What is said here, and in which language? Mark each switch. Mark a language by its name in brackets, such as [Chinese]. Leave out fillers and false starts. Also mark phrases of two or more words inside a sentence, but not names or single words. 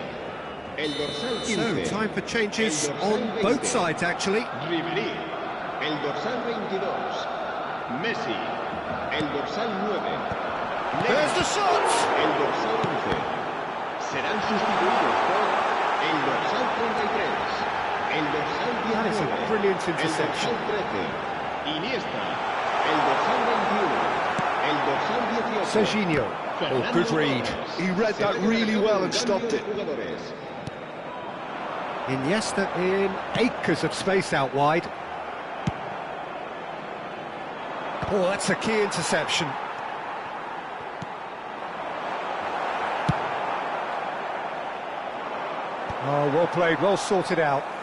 [Spanish] El dorsal 15. [English] So, time for changes on both sides, actually. [Spanish] Ribéry. El dorsal 22. Messi. El dorsal 9. [English] There's the shot! [Spanish] El dorsal 11. Serán sustituidos por el dorsal 33. El dorsal 19. [English] That is a brilliant interception. [Spanish] El dorsal 13. Iniesta. El dorsal 21. El dorsal 18. Serginho. [English] Oh, good read. He read that really well and stopped it. Iniesta in acres of space out wide. Oh, that's a key interception. Oh, well played, well sorted out.